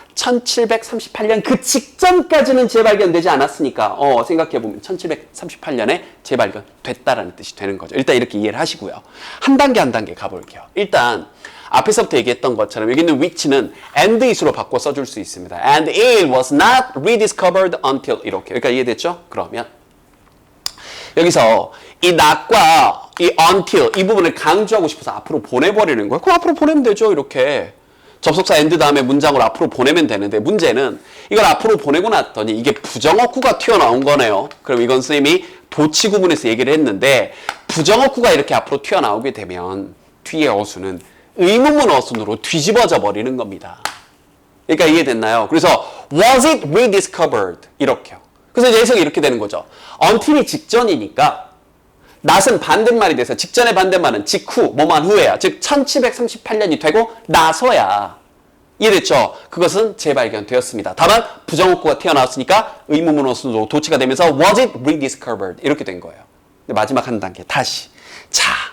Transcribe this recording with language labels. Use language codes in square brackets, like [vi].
[ko] 1738년 그 직전까지는 재발견되지 않았으니까 생각해보면 1738년에 재발견됐다라는 뜻이 되는 거죠. 일단 이렇게 이해를 하시고요. 한 단계 한 단계 가볼게요. 일단 앞에서부터 얘기했던 것처럼 여기 있는 which는 [en] and it [ko] 으로 바꿔 써줄 수 있습니다. [en] And it was not rediscovered until [ko] 이렇게. 그러니까 이해됐죠? 그러면 여기서 이 not과 이 until 이 부분을 강조하고 싶어서 앞으로 보내버리는 거예요. 그럼 앞으로 보내면 되죠. 이렇게. 접속사 and 다음에 문장으로 앞으로 보내면 되는데 문제는 이걸 앞으로 보내고 났더니 이게 부정어구가 튀어나온 거네요. 그럼 이건 선생님이 도치구문에서 얘기를 했는데 부정어구가 이렇게 앞으로 튀어나오게 되면 뒤에 어수는 의문문 어순으로 뒤집어져 버리는 겁니다. 그러니까 이해됐나요? 그래서 [en] was it rediscovered? [ko] 이렇게요. 그래서 이제 해석이 이렇게 되는 거죠. until이 직전이니까 not은 반대말이 돼서 직전의 반대말은 직후, 뭐만 후에야. 즉 1738년이 되고 나서야. 이해됐죠? 그것은 재발견되었습니다. 다만 부정어구가 튀어나왔으니까 의문문 어순으로 도치가 되면서 [en] was it rediscovered? [ko] 이렇게 된 거예요. 마지막 한 단계 다시. 자,